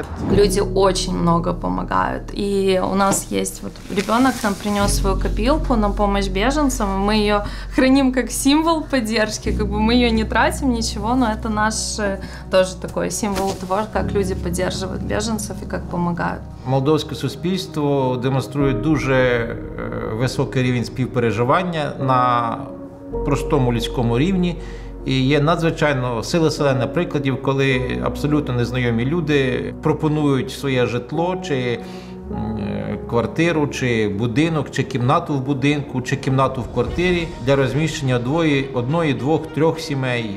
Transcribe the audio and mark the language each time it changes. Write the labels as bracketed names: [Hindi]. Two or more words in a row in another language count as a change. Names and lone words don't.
[Russian] Люди очень много помогают. И у нас есть ребенок нам принес свою копилку на помощь беженцам. Мы ее храним как символ поддержки. Мы ее не тратим, ничего, но это наш тоже такой символ того, как люди поддерживают беженцев и как помогают. [Ukrainian] Молдовське суспільство демонструє дуже високий рівень співпереживання на простому людському рівні. І є надзвичайно силе прикладів, коли абсолютно незнайомі люди пропонують своє житло, чи квартиру, чи будинок, чи кімнату в будинку, чи кімнату в квартирі для розміщення одної, двох, трьох сімей.